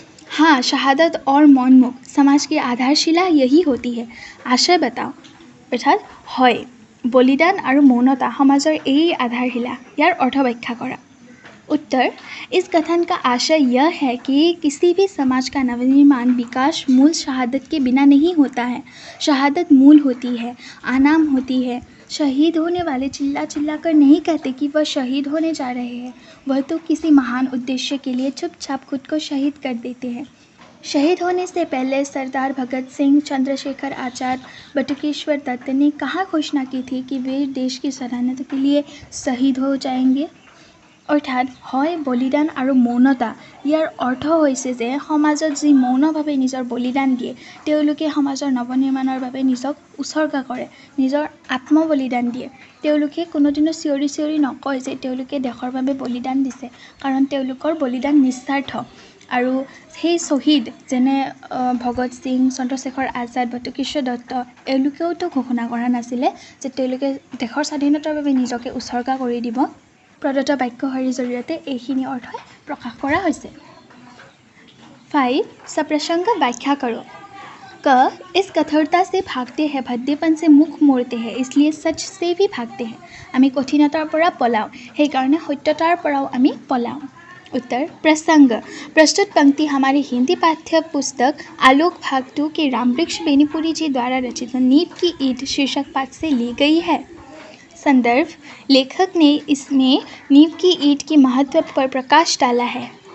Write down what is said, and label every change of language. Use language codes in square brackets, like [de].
[hi] हाँ, शहादत और मौनमुख समाज की आधारशिला यही होती है। आशय बताओ, अर्थात [as] হয়, বলিদান আৰু মৌনতা সমাজৰ এই আধাৰশিলা। ইয়াৰ अर्थ व्याख्या करा। [hi] उत्तर: इस कथन का आशय यह है कि किसी भी समाज का नवनिर्माण विकास मूल शहादत के बिना नहीं होता है। शहादत मूल होती है, आनाम होती है। शहीद होने वाले चिल्ला कर नहीं कहते कि वह शहीद होने जा रहे हैं, वह तो किसी महान उद्देश्य के लिए चुपचाप खुद को शहीद कर देते हैं। शहीद होने से पहले सरदार भगत सिंह, चंद्रशेखर आज़ाद, बटुकेश्वर दत्त ने कहाँ घोषणा की थी कि वे देश की सलामती के लिए शहीद हो जाएंगे। [as] अर्थात হয় বলিদান আৰু মৌনতা। ইয়াৰ অৰ্থ হৈছে যে সমাজত যি মৌনভাৱে নিজৰ বলিদান দিয়ে, তেওঁলোকে সমাজৰ নৱনিৰ্মাণৰ বাবে নিজক উৎসৰ্গা কৰে, নিজৰ আত্মবলিদান দিয়ে। তেওঁলোকে কোনোদিনো চিঞৰি নকয় যে তেওঁলোকে দেশৰ বাবে বলিদান দিছে, কাৰণ তেওঁলোকৰ বলিদান নিস্বাৰ্থ। আৰু সেই শ্বহীদ যেনে ভগত সিং, চন্দ্ৰশেখৰ আজাদ, বটুকেশ্বৰ দত্ত, এওঁলোকেওতো ঘোষণা কৰা নাছিলে যে তেওঁলোকে দেশৰ স্বাধীনতাৰ বাবে নিজকে উৎসৰ্গা কৰি দিব। प्रदत्त वाक्यशाৰীৰ জৰিয়তে এইখিনি অৰ্থ প্ৰকাশ কৰা হৈছে। [hi] 5. सप्रसंग व्याख्या करो। इस कठोरता से भागते हैं, भद्देपन से मुख मोड़ते हैं, इसलिए सच से भी भागते हैं। [as] আমি কঠিনতাৰ পৰা পলাওঁ, সেইকাৰণে সত্যতাৰ পৰাও আমি পলাওঁ। [hi] उत्तर: प्रसंग। प्रस्तुत पंक्ति हमारे हिंदी पाठ्य पुस्तक आलोक भाग 2 के रामवृक्ष बेनीपुरी जी द्वारा रचित नींव की ईंट शीर्षक पाठ से ली गई है। संदर्भ: लेखक ने इसमें नींव की ईंट के महत्व पर प्रकाश डाला है।